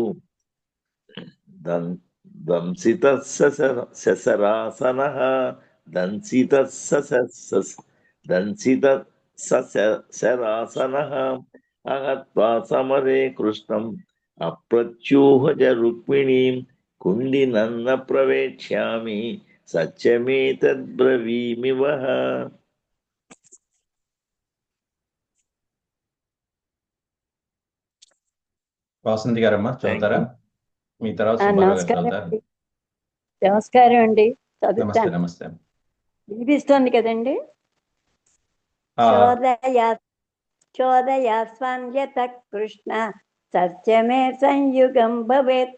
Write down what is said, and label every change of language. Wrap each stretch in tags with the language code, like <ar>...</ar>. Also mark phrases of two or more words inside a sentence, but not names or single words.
<sa>दंसितः ससरासनः दंसितः ससरासनः अहत्वा समरे कृष्णम् अप्रच्यूहज रुक्मिणीं कुण्डिनं न प्रवेक्ष्यामि सत्यमेतद्ब्रवीमि वः</sa> <te>వాసంతి గారమ్మా చదువుతారా? మీ తర్వాత సుబ్బారావు గారు నమస్కారం చదువుతారు. అండి. నమస్కారం అండి. నమస్తే చదువుతాను. నమస్తే. వినిపిస్తోంది కదండి. ఆ,</te> <sa>చోదయాస్వాన్యత కృష్ణ సత్యమే సంయుగం భవేత్</sa>